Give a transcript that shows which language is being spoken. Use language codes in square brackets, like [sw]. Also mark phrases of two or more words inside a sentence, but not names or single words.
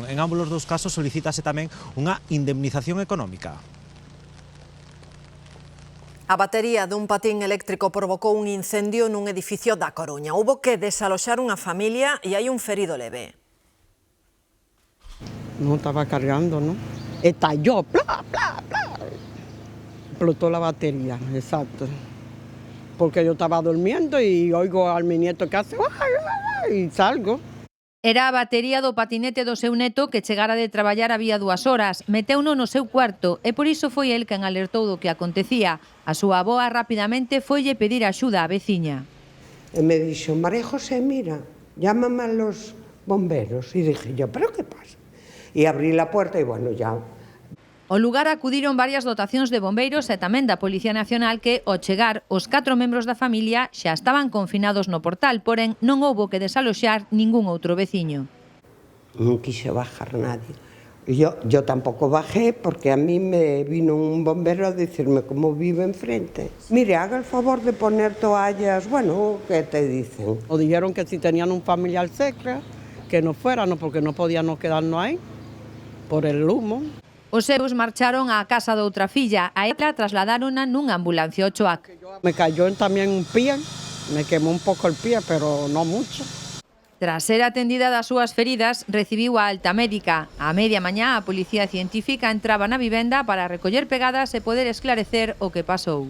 [gl] En ambos os dous casos solicítase tamén unha indemnización económica. A batería dun patín eléctrico provocou un incendio nun edificio da Coruña. Houbo que desaloxar unha familia e hai un ferido leve. [es] No estaba cargando, ¿no? estalló, ¡plá, plá, plá! Explotó la batería, exacto. Porque yo estaba durmiendo y oigo a mi nieto que hace y salgo. [gl] Era a batería do patinete do seu neto que chegara de traballar había 2 horas. Meteuno no seu cuarto e por iso foi el quen alertou do que acontecía. A súa avoa rapidamente foille pedir axuda á veciña. E me dixo, María José, [es] mira, llámame a los bomberos. E dije yo, ¿pero qué pasa? E abrí la puerta e bueno, ya... [gl] Ao lugar acudiron varias dotacións de bombeiros e tamén da Policía Nacional que, ao chegar, os 4 membros da familia xa estaban confinados no portal, porén non houbo que desaloxar ningún outro veciño. Non quixo [es] bajar nadie. Yo tampouco bajé porque a mí me vino un bombero a decirme como vive enfrente. Mire, haga el favor de poner toallas, bueno, ¿qué te dicen? O dijeron que si tenían un familiar cerca, que no fueran, porque no podíamos quedarnos aí por el humo. [gl] Os seus marcharon á casa de outra filla. A ela trasladárona nunha ambulancia ao Choac. [es] Me cayó tamén un pie, me quemó un pouco el pie, pero no mucho. [gl] Tras ser atendida das súas feridas, recibiu a alta médica. A media mañá, a Policía Científica entraba na vivenda para recoller pegadas e poder esclarecer o que pasou.